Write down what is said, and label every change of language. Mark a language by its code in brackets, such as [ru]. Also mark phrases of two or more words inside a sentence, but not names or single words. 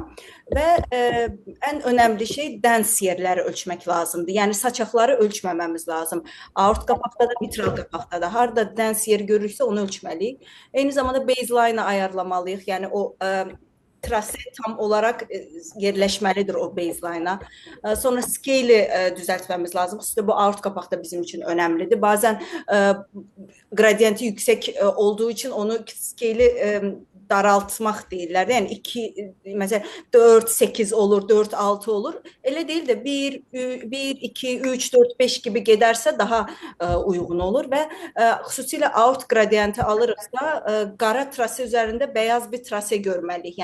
[az] Və ən önəmli şey dəns yerləri ölçmək lazımdır. Yəni saçaqları ölçməməmiz lazım. Aort qapaqda da, mitral qapaqda da. Harda dəns yer görürsə onu ölçməliyik. Eyni zamanda baseline-ı ayarlamalıyıq. Yəni o trase tam olaraq yerləşməlidir o baseline-a. Sonra scale-i düzəltməmiz lazım. Xüsusilə bu aort qapaqda bizim üçün önəmlidir. Bazen qradiyenti yüksək olduğu üçün onu scale-i daraltmaq deyirlər. Yəni 2, məsələn 4, 8 olur, 4, 6 olur. Elə deyil də 1, 2, 3, 4, 5 kimi gedərsə daha uyğun olur və xüsusilə aort qradiyenti alırıqsa qara trase üzərində bəyaz bir trase görməliyik.